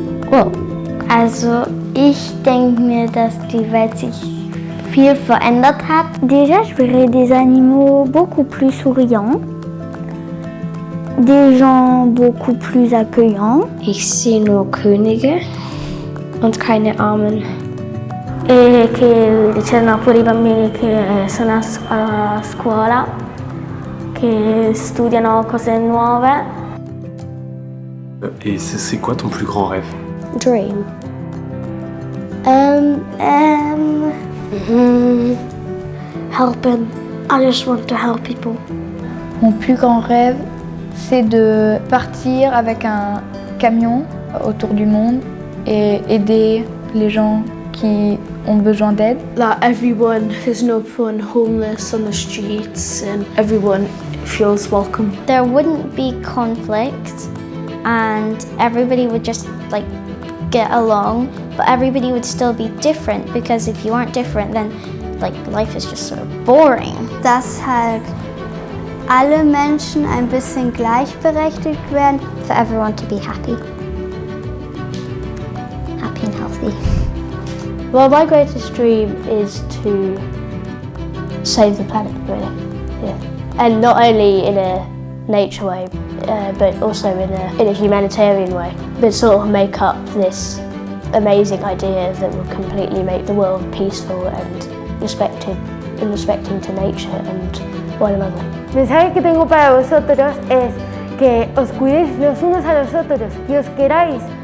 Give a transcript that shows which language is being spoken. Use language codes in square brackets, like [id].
[de] Well, also ich denke mir, dass die Welt sich viel verändert hat. [fr] Déjà, je verrais des animaux beaucoup plus souriants, des gens beaucoup plus accueillants. [de] Ich sehe nur Könige und keine Armen. [it] E che c'erano pure i bambini che sono a scuola, che studiano cose nuove. [fr] Et c'est quoi ton plus grand rêve? [en] Dream. Helping. I just want to help people. [fr] Mon plus grand rêve, c'est de partir avec un camion autour du monde et aider les gens qui ont besoin d'aide. [en] That everyone, there's no one homeless on the streets and everyone feels welcome. There wouldn't be conflict and everybody would just get along, but everybody would still be different because if you aren't different then life is just sort of boring. [de] Dass halt alle Menschen ein bisschen gleichberechtigt werden. [en] For everyone to be happy. Happy and healthy. Well, my greatest dream is to save the planet, really. Yeah. And not only in a nature way, but also in a humanitarian way. But sort of make up this amazing idea that will completely make the world peaceful and respecting to nature and one another. [es] El mensaje que tengo para vosotros es que os cuidéis los unos a los otros y os queráis.